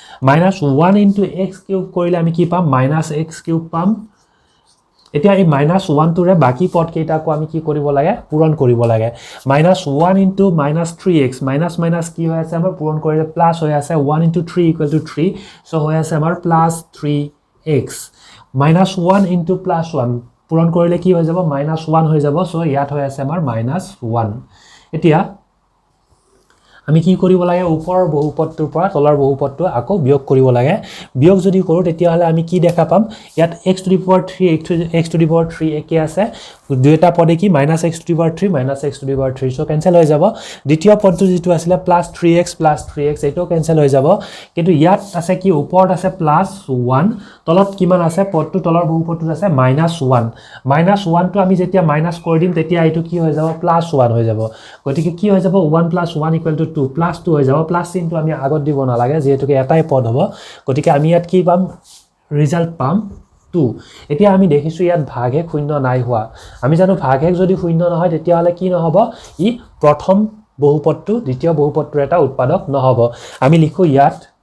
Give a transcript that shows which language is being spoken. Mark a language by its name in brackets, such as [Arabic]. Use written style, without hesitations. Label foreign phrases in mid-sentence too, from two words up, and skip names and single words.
[Assamese] -1 * x³ কৰিলে আমি কি পাম -x³ পাম এতিয়া এই -1 টোৰে বাকি পদ কেইটাকো আমি কি কৰিব লাগে পূৰণ কৰিব লাগে -1 * -3x মাইনাস মাইনাস কি হৈ আছে আমাৰ পূৰণ কৰিলে প্লাস হৈ আছে 1 * 3 = 3 সো হৈ আছে আমাৰ +3x -1 * +1 পূৰণ কৰিলে কি হৈ যাব -1 হৈ যাব সো ইয়াত হৈ আছে আমাৰ -1 এতিয়া আমি কি কৰিব লাগে ওপৰৰ বহুপদটোৰ পৰা তলৰ বহুপদটো আকৌ বিয়োগ কৰিব লাগে বিয়োগ যদি কৰো তেতিয়া হলে আমি কি দেখা পাম ইয়াত [English] x to the power 3 x to the power 3 [Assamese] একে আছে দুইটা পদে কি [English] -x to the power 3 -x to the [Assamese] power 3 সো কেনসেল হৈ যাব দ্বিতীয় পদটো যেটো আছিল +3x এটো কেনসেল হৈ যাব কিন্তু ইয়াত আছে কি ওপৰত আছে +1 তলত কিমান আছে পদটো তলৰ বহুপদটো আছে -1 -1 টো আমি যেতিয়া মাইনাস কৰি দিম তেতিয়া এটো কি হৈ যাব +1 হৈ যাব গতিকে কি হৈ যাব 1 + 1 = 2 +2 হৈ যাব প্লাস চিনটো আমি আগত দিব নালাগে যেহেতুকে এটাই পদ হ'ব গতিকে আমি ইয়াত কি পাম ৰিজাল্ট পাম 2 এতিয়া আমি দেখিছো ইয়াত ভাগহেক শূন্য নাই হোৱা আমি জানো ভাগহেক যদি শূন্য নহয় তেতিয়া হলে কি নহব ই প্ৰথম বহুপদটো দ্বিতীয় বহুপদটোৰ এটা উৎপাদক নহব আমি লিখো ইয়াত